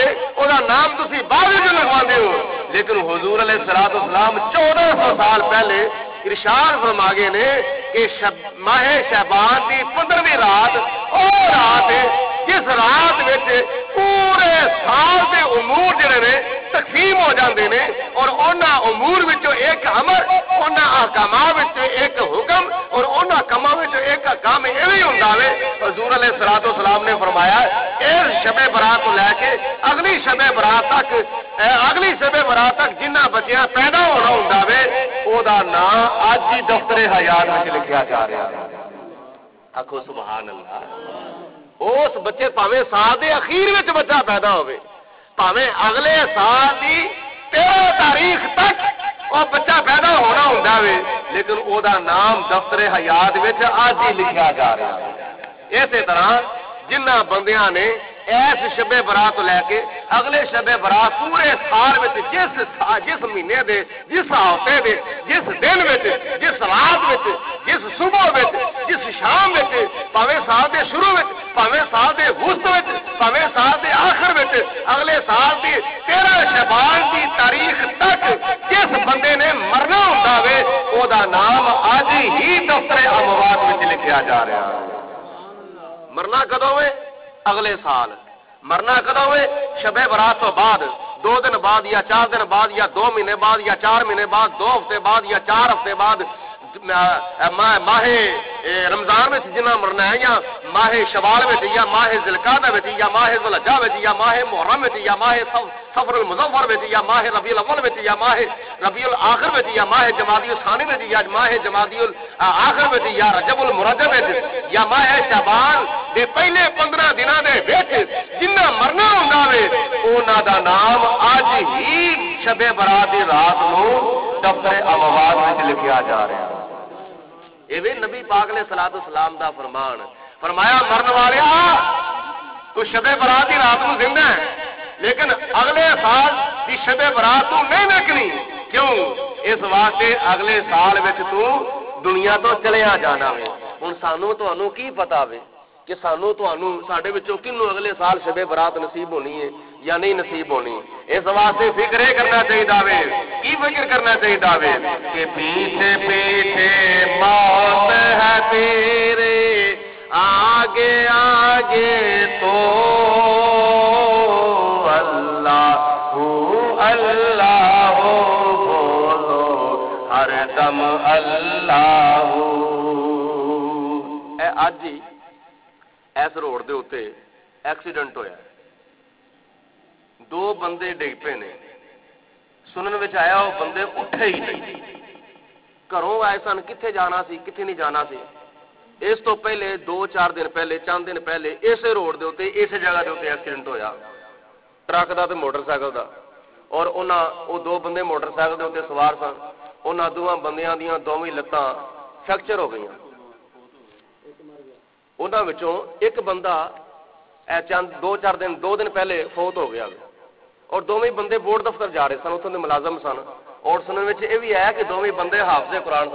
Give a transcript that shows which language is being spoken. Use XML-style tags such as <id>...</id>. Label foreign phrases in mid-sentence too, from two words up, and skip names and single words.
<pa>وہ نام تسی بعد وچ لکھواندے ہو، لیکن حضور</pa> <ar>علیہ الصلوۃ والسلام</ar> <pa>1400 سال پہلے ارشاد فرما گئے نے کہ ماہ شعبان کی 15ویں رات وہ رات جس رات وچ پورے سال کے امور جڑے نے تقسیم ہو جاندے نے، اور انہاں امور وچوں ایک امر، انہاں احکامات وچوں ایک حکم، اور انہاں کاماں وچوں ایک کام ایویں ہوندا وے۔ حضور</pa> <ar>علیہ الصلوۃ والسلام</ar> <pa>نے فرمایا اس شب برات کو لے کے اگلی شب برات تک جنہ بچیاں پیدا ہونا ہوندا وے او دا نام اج ہی دفتر حیات وچ لکھیا جا رہا ہے۔ آکھو</pa> <ar>سبحان اللہ۔</ar> <pa>اس بچے پاویں سال دے اخیر وچ بچہ پیدا ہوئے، پاویں اگلے سال دی 13 تاریخ تک وہ بچہ پیدا ہونا ہوندا وے، لیکن او دا نام دفتر حیات وچ اج ہی لکھیا جا رہا ہے۔ اسی طرح جنہ بندیاں نے ایس شب برات تو لے کے اگلے شب برات پورے سال وچ جس مہینے دے، جس ہفتے دے، جس دن وچ، جس رات وچ، جس صبح وچ، جس شام وچ، پاویں سال دے شروع وچ، پاویں سال دے وسط وچ، پاویں سال دے آخر وچ، اگلے سال دی 13 شعبان دی تاریخ تک جس بندے نے مرنا ہوندا وے او دا نام اج ہی دفتر اموات وچ لکھیا جا رہا ہے۔ مرنا کدوں ہوئے؟ اگلے سال۔ مرنا کدوں ہوئے؟ شب برات تو بعد، 2 دن بعد یا 4 دن بعد یا 2 مہینے بعد یا 4 مہینے بعد، 2 ہفتے بعد یا 4 ہفتے بعد،</pa> <ur>ماہ رمضان میں جنہ مرنا ہے، یا ماہ شوال میں، یا ماہ ذوالقعدہ میں، یا ماہ ذوالحجہ میں، یا ماہ محرم میں، یا ماہ صفر المظفر میں، یا ماہ ربیع الاول میں، یا ماہ ربیع الاخر میں، یا ماہ جمادی الثانی میں، یا ماہ جمادی الاخر میں، یا رجب المرجب میں،</ur> <pa>یا ماہ شعبان دے پہلے 15 دنوں دے وچ جنہ مرنا ہوندا وے انہاں دا نام اج ہی شب برات دی رات نو دفتر اموات وچ لکھیا جا رہا ہے۔ ایویں نبی پاک</pa> <ar>علیہ الصلوۃ والسلام</ar> <pa>دا فرمان، فرمایا مرن والیا تو شب برات دی رات نو زندہ ہے، لیکن اگلے سال دی شب برات تو نہیں نکلی، کیوں؟ اس واسطے اگلے سال وچ تو دنیا تو چلیا جانا ہے۔ ہن سانو تانوں کی پتا وے کہ سانو تانوں ساڈے وچوں کینوں اگلے سال شب برات نصیب ہونی ہے یا نہیں نصیب ہونی؟ اس واسطے فکر یہ کرنا چاہیے وے، کی فکر کرنا چاہیے وے کہ پیچھے پیچھے موت ہے تیرے، آگے آگے تو اللہ اللہ بولو ہر دم اللہ۔ اے اج ہی اس روڈ دے اوتے ایکسیڈنٹ ہویا، 2 بندے ڈگ پے نے، سنن وچ آیا وہ بندے اٹھے ہی نہیں، گھروں آئے سن، کتنے جانا سی کتنے نہیں جانا سی۔ اس تو پہلے 2-4 دن پہلے، چند دن پہلے اسے روڈ دے اوتے، اس جگہ دے اوتے ایکسیڈنٹ ہویا، ٹرک دا تے موٹر سائیکل دا، اور وہ 2 بندے موٹر سائیکل دے اوتے سوار سن، انہاں 2 بندیاں دیاں دوویں لتاں فریکچر ہو گئیاں۔ انہاں وچوں ایک بندہ چند 2 دن پہلے فوت ہو گیا اور دونوں بندے بورڈ دفتر جا رہے سن، اتوں کے ملازم سن اور سننے میں یہ بھی ہے کہ دونوں بندے حافظ قرآن سن.</pa>